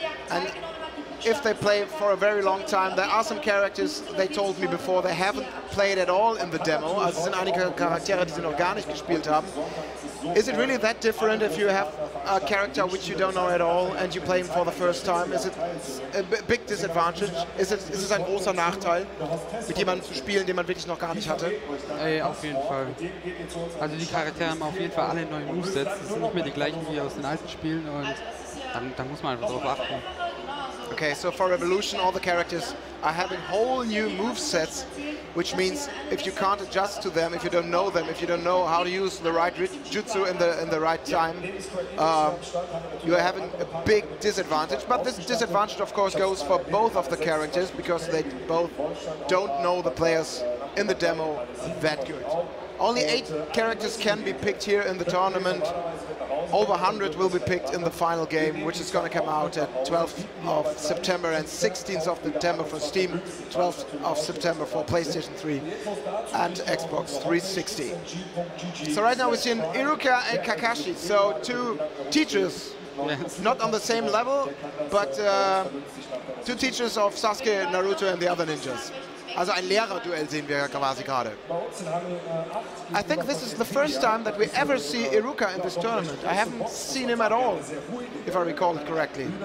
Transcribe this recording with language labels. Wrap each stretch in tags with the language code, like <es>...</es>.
<en>And if they play for a very long time, there are some characters, they told me before, they haven't played at all in the demo.</en> <de>Also es sind einige Charaktere, die sie noch gar nicht gespielt haben.</de> <en>Is it really that different if you have a character which you don't know at all and you play him for the first time? Is it a big disadvantage?</en> <de>Ist es ein großer Nachteil, mit jemandem zu spielen, den man wirklich noch gar nicht hatte? Auf jeden Fall. Also die Charaktere haben auf jeden Fall alle neue Movesets. Das sind nicht mehr die gleichen wie aus den alten Spielen, und dann muss man einfach darauf achten.</de> <en>Okay, so for Revolution, all the characters are having whole new movesets, which means if you can't adjust to them, if you don't know them, if you don't know how to use the right jutsu in the right time, you are having a big disadvantage. But this disadvantage, of course, goes for both of the characters because they both don't know the players in the demo that good. Only 8 characters can be picked here in the tournament. Over 100 will be picked in the final game, which is going to come out at 12th of September and 16th of September for Steam, 12th of September for PlayStation 3 and Xbox 360. So right now we're seeing Iruka and Kakashi, so 2 teachers, not on the same level, but 2 teachers of Sasuke, Naruto and the other ninjas.</en> <de>Also ein Lehrerduell sehen wir quasi gerade.</de> <en>I think this is the first time that we ever see Iruka in this tournament. I haven't seen him at all, if I recall it correctly.</en>